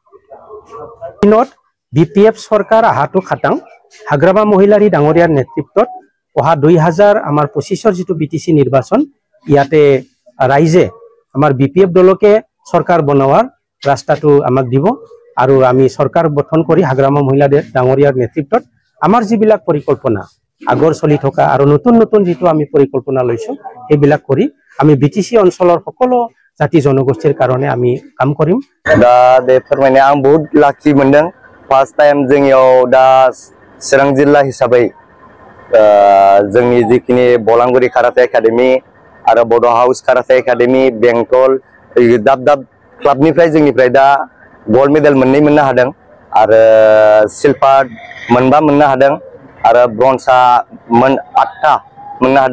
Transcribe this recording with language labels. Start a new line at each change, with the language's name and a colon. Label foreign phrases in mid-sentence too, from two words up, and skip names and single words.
Assamese: দিনত বিপিএফ চৰকাৰ আহাটো খাটাং, হাগ্ৰামা মহিলাৰী ডাঙৰীয়াৰ নেতৃত্বত অহা 2025 যিটো বিটিসি নিৰ্বাচন, ইয়াতে ৰাইজে আমাৰ বিপিএফ দলকে চৰকাৰ বনোৱাৰ ৰাস্তাটো আমাক দিব। আৰু আমি চৰকাৰ গঠন কৰি হাগ্ৰামা মহিলা ডাঙৰীয়াৰ নেতৃত্বত আমাৰ যিবিলাক পৰিকল্পনা আগৰ চলি থকা আৰু নতুন নতুন যিটো আমি পৰিকল্পনা লৈছো, সেইবিলাক কৰি আমি বিটিসি অঞ্চলৰ সকলো জাতি জনগোষ্ঠীৰ কাৰণে আমি কাম কৰিম।
Bodo: दा बे फोरमायनाया आं बहुत लाखि मोनदों।
English: first time
Bodo: जोंनियाव दा चिरां जिल्ला हिसाबै जोंनि जिखिनि बलांगुरि काराटे एकाडेमि आरो बड' हाउस काराटे एकाडेमि, बेंटल दाब दाब क्लाबनिफ्राय जोंनिफ्राय दा
English: gold medal
Bodo: 2 मोननो हादों, आरो सिलभार 4 मोननो हादों, आरो ब्रन्जआ 8टा मोननो हादों।